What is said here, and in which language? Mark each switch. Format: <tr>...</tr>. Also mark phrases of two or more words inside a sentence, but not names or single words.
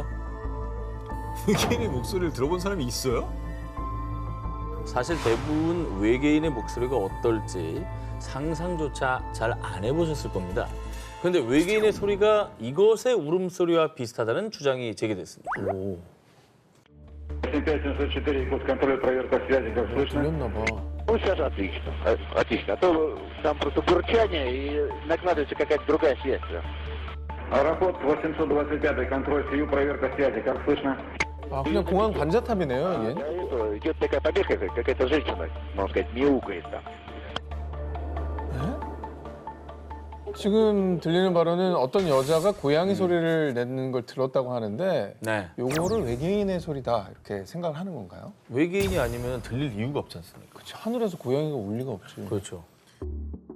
<ko>외계인의 목소리를 들어본 사람이 있어요? 사실 대부분 외계인의 목소리가 어떨지 상상조차 잘 안 해보셨을 겁니다. 그런데 외계인의 소리가 이것의 울음소리와 비슷하다는 주장이 제기됐습니다. 오,</ko> <ru>5704, код контроля, проверка связи, как слышно?</ru> <ko>들렸나 봐.</ko> <ru>Ну, сейчас отлично. Отлично. А то там просто бурчание и накладывается какая-то другая связь. Аэропорт 825, контроль СИЮ, проверка связи, как слышно?</ru> <ko>아, 그냥 공항 관자탑이네요, 이게.</ko> <ru>Идет такая побега, какая-то женщина, можно сказать, мяукает там.</ru> <ko>지금 들리는 바로는 어떤 여자가 고양이 소리를 내는 걸 들었다고 하는데 네. 요거를 외계인의 소리다 이렇게 생각을 하는 건가요? 외계인이 아니면 들릴 이유가 없지 않습니까? 그치, 하늘에서 고양이가 울 리가 없지.</ko>